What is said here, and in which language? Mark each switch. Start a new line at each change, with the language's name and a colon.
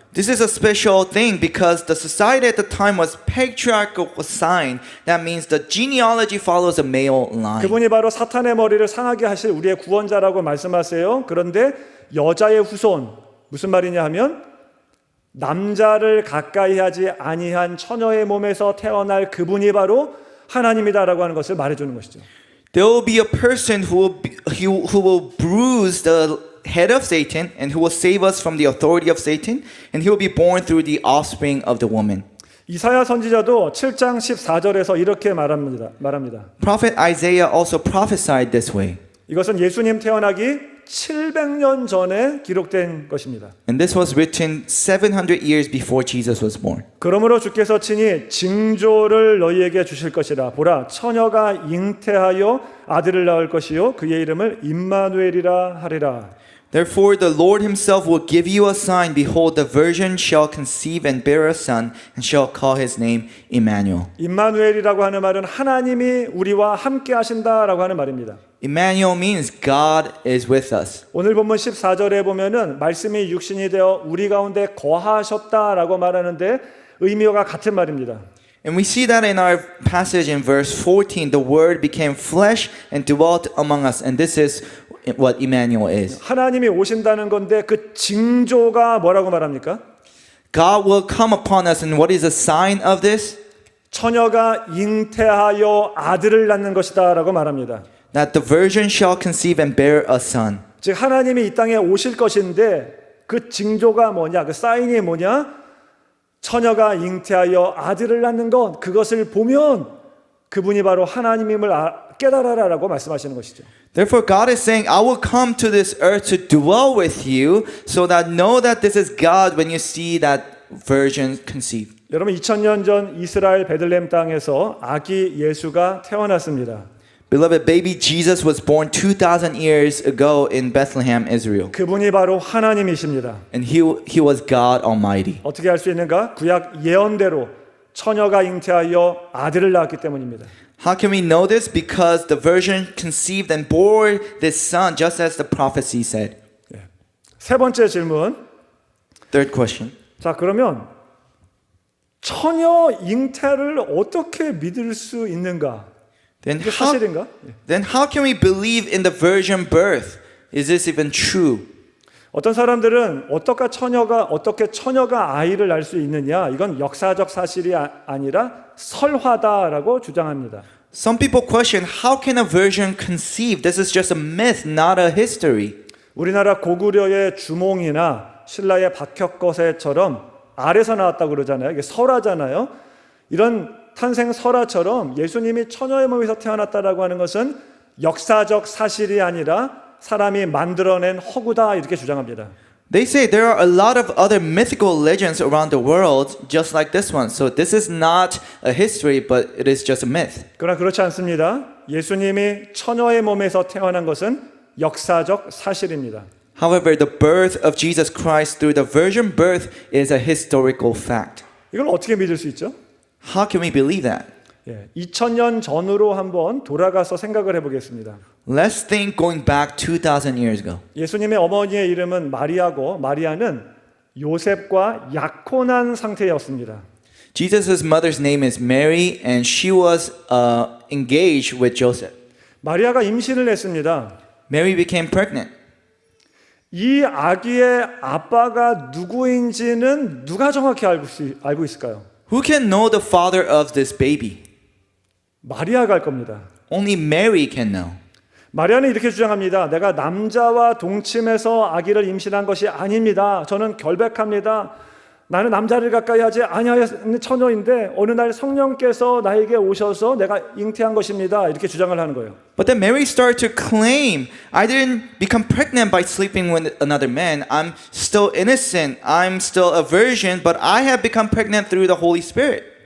English: This is a special thing because the society at the time was patriarchal sign. That means the genealogy follows a male line.
Korean: 그분이 바로 사탄의 머리를 상하게 하실 우리의 구원자라고 말씀하세요. 그런데 여자의 후손 무슨 말이냐 하면 남자를 가까이 하지 아니한 처녀의 몸에서 태어날 그분이 바로 하나님이다라고 하는 것을 말해주는 것이죠.
English: There will be a person who will bruise the head of Satan and who will save us from the authority of Satan, and he will be born through the offspring of the woman.
Korean: 이사야 선지자도 7장 14절에서 이렇게 말합니다.
English: Prophet Isaiah also prophesied this way.
Korean: 이것은 예수님 태어나기 700년 전에 기록된 것입니다.
English: And this was written 700 years before Jesus was born.
Korean: 그러므로 주께서 친히 징조를 너희에게 주실 것이라. 보라, 처녀가 잉태하여 아들을 낳을 것이요 그의 이름을 임마누엘이라 하리라.
English: Therefore the Lord himself will give you a sign. Behold, the virgin shall conceive and bear a son, and shall call his name Emmanuel.
Korean: 임마누엘이라고 하는 말은 하나님이 우리와 함께 하신다라고 하는 말입니다.
English: Emmanuel means God is with us.
Korean: 오늘 본문 14절에 보면은 말씀이 육신이 되어 우리 가운데 거하셨다라고 말하는데 의미와 같은 말입니다.
English: And we see that in our passage in verse 14. The Word became flesh and dwelt among us. And this is what Emmanuel is.
Korean: 하나님이 오신다는 건데 그 징조가 뭐라고 말합니까?
English: God will come upon us. And what is the sign of this?
Korean: 처녀가 잉태하여 아들을 낳는 것이다 라고 말합니다.
English: That the virgin shall conceive and bear a son.
Korean: 즉 하나님이 이 땅에 오실 것인데 그 징조가 뭐냐, 그 사인이 뭐냐? 처녀가 잉태하여 아들을 낳는 것, 그것을 보면 그분이 바로 하나님임을 깨달아라라고 말씀하시는 것이죠.
English: Therefore, God is saying, I will come to this earth to dwell with you, so that know that this is God when you see that virgin conceive.
Korean: 여러분 2000년 전 이스라엘 베들레헴 땅에서 아기 예수가 태어났습니다.
English: Beloved, baby Jesus was born 2,000 years ago in Bethlehem, Israel.
Korean: 그분이 바로 하나님이십니다.
English: And he was God Almighty.
Korean: 어떻게 할 수 있는가? 구약 예언대로 처녀가 잉태하여 아들을 낳았기 때문입니다.
English: How can we know this? Because the virgin conceived and bore this son, just as the prophecy said.
Korean: 세 번째 질문.
English: Third question.
Korean: 자, 그러면 처녀 잉태를 어떻게 믿을 수 있는가?
English: Then
Korean: 이게 사실인가?
English: how can we believe in the virgin birth? Is this even true?
Korean: 어떤 사람들은 어떻게 처녀가 아이를 낳을 수 있느냐? 이건 역사적 사실이 아니라 설화다라고 주장합니다.
English: Some people question, how can a virgin conceive? This is just a myth, not a history.
Korean: 우리나라 고구려의 주몽이나 신라의 박혁거세처럼 알에서 나왔다고 그러잖아요. 이게 설화잖아요. 이런 탄생 설화처럼 예수님이 처녀의 몸에서 태어났다라고 하는 것은 역사적 사실이 아니라 사람이 만들어낸 허구다 이렇게 주장합니다.
English: They say there are a lot of other mythical legends around the world just like this one. So this is not a history, but it is just a myth.
Korean: 그러나 그렇지 않습니다. 예수님이 처녀의 몸에서 태어난 것은 역사적 사실입니다.
English: However, the birth of Jesus Christ through the virgin birth is a historical fact.
Korean: 이걸 어떻게 믿을 수 있죠?
English: How can we believe that?
Korean: 2000년 전으로 한번 돌아가서 생각을 해보겠습니다.
English: Let's think going back 2,000 years ago.
Korean: 예수님의 어머니의 이름은 마리아고 마리아는 요셉과 약혼한 상태였습니다.
English: Jesus' mother's name is Mary and she was engaged with Joseph.
Korean: 마리아가 임신을 했습니다.
English: Mary became pregnant.
Korean: 이 아기의 아빠가 누구인지는 누가 정확히 알고 있을까요?
English: Who can know the father of this baby?
Korean: 마리아가 알 겁니다.
English: Only Mary can know.
Korean: 마리아는 이렇게 주장합니다. 내가 남자와 동침해서 아기를 임신한 것이 아닙니다. 저는 결백합니다. 나는 남자를 가까이 하지 아니하였는 처녀인데 어느 날 성령께서 나에게 오셔서 내가 잉태한 것입니다. 이렇게 주장을 하는 거예요.
English: But then Mary started to claim, I didn't become pregnant by sleeping with another man. I'm still innocent. I'm still a virgin, but I have become pregnant through the Holy Spirit.